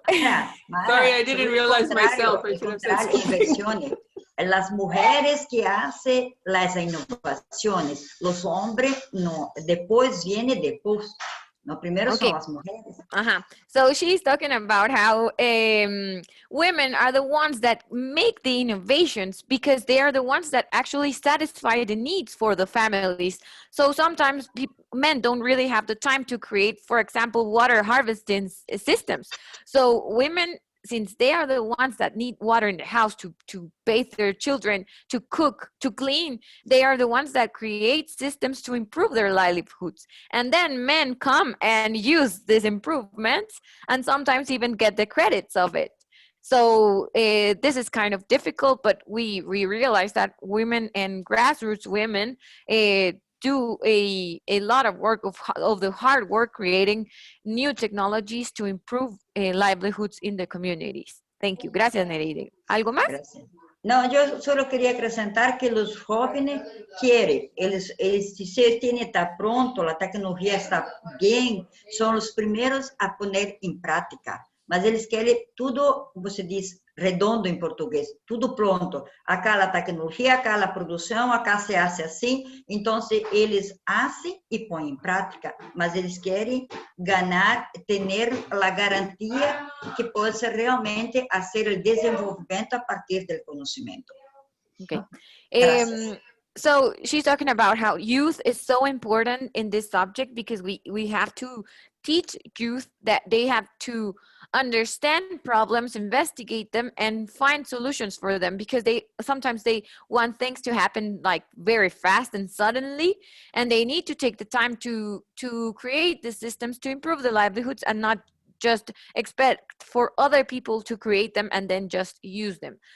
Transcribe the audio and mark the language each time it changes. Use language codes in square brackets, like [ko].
[en] sorry, I didn't realize myself. I should have said [es] inversiones. Las mujeres que hacen las innovaciones, los hombres no, después viene después. No, primero son las mujeres. [en] So she's talking about how women are the ones that make the innovations because they are the ones that actually satisfy the needs for the families. So sometimes men don't really have the time to create, for example, water harvesting systems. So women since they are the ones that need water in the house to bathe their children, to cook, to clean, they are the ones that create systems to improve their livelihoods. And then men come and use these improvements and sometimes even get the credits of it. So this is kind of difficult, but we realize that women and grassroots women do a lot of work of the hard work creating new technologies to improve livelihoods in the communities. Thank you. [es] Gracias, Nereide. ¿Algo más? Gracias. No, yo solo quería acrescentar que los jóvenes quieren, si se tiene está pronto, la tecnología está bien, son los primeros a poner en práctica. [pt] Mas eles querem tudo, você diz, redondo em português, tudo pronto. Acá a tecnologia, acá a produção, acá [es] se hace [pt] assim. Então, eles fazem e põem em prática, mas eles querem ganhar, ter a garantia que possa realmente fazer o desenvolvimento a partir do conhecimento. [en] Okay. So she's talking about how youth is so important in this subject because we have to teach youth that they have to understand problems, investigate them, and find solutions for them, because sometimes they want things to happen like very fast and suddenly, and they need to take the time to create the systems to improve their livelihoods and not just expect for other people to create them and then just use them.